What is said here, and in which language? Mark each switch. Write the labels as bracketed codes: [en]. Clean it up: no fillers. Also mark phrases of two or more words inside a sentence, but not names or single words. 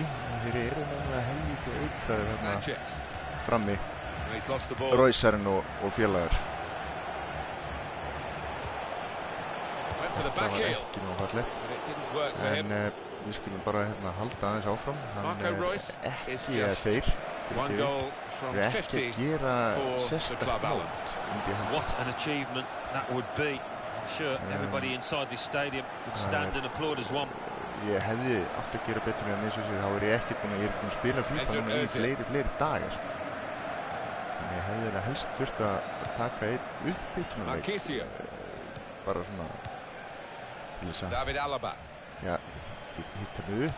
[is] Þeir eru náttúrulega helvítið eitraðir þarna frammi, Roysarinn og félagar. Þetta var ekki nú fallegt, en við skulum bara halda aðeins áfram. Hann ekki að þeir eru ekki að gera sérstakt mót. [en] What an achievement that would be. I'm sure everybody inside this stadium would stand and applaud as one. [is] Ég hefði átt að gera betur en eins og sér, þá er ég ekkert búinn að spila FIFA núna í fleiri daga. Þannig ég hefði það helst þurft að taka einn uppbytunarleik, bara svona til þess að hitta mig upp.